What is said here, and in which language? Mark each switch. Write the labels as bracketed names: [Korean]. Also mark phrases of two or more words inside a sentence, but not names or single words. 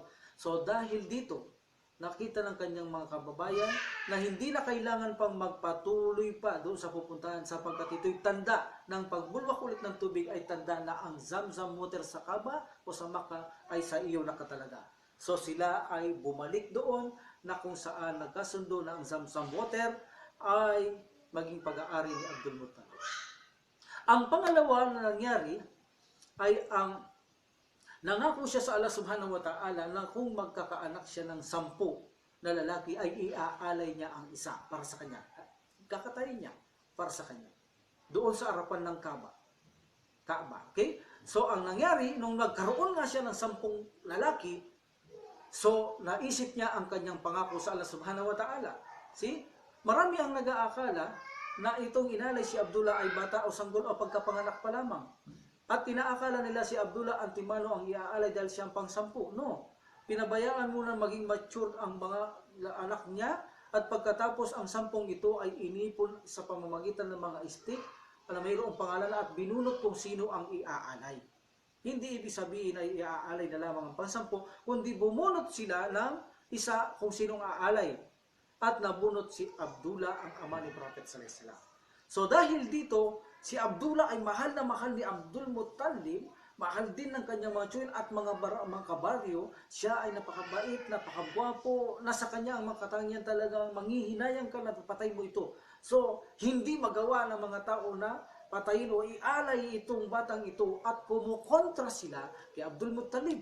[Filipino] So dahil dito, nakita ng kanyang mga kababayan na hindi na kailangan pang magpatuloy pa doon sa pupuntahan, sapagkat ito'y tanda ng pagbulwak ulit ng tubig ay tanda na ang Zamzam water sa Kaaba o sa Makkah ay sa iyo nakatalaga. So sila ay bumalik doon na kung saan nagkasundo na ang Zamzam water ay maging pag-aari ni Abdul Muttalib. Ang pangalawa na nangyari ay ang nangako siya sa Allah [Arabic] سبحانه وتعالى [Filipino] na kung magkakaanak siya ng 10 na lalaki ay iaalay niya ang isa para sa kanya. Kakatayin niya para sa kanya. Doon sa harapan ng Kaaba. Okay? So ang nangyari, nung nagkaroon nga siya ng 10 lalaki, so naisip niya ang kanyang pangako sa Allah [Arabic] سبحانه وتعالى. [Filipino] See? Marami ang nag-aakala na itong inalay si Abdullah ay bata o sanggol o pagkapanganak pa lamang. At inaakala nila si Abdullah Antimano ang iaalay dahil siyang pang-10. No. Pinabayaan muna maging mature ang mga anak niya at pagkatapos ang 10 ito ay inipon sa pamamagitan ng mga stick na mayroong pangalan at binunot kung sino ang iaalay. Hindi ibig sabihin ay iaalay na lamang ang pang-10, kundi bumunot sila ng isa kung sinong aalay. At nabunot si Abdullah ang ama ni Prophet [Arabic] صلى الله عليه وسلم. [Filipino] So dahil dito, si Abdullah ay mahal na mahal ni Abdul Muttalib, mahal din ng kanyang mga tsuhin at mga kabaryo. Siya ay napakabait, napakagwapo, nasa kanya ang mga katangian talagang manghihinayang ka na papatay mo ito. So hindi magawa ng mga tao na patayin o ialay itong batang ito at kumukontra sila kay Abdul Muttalib.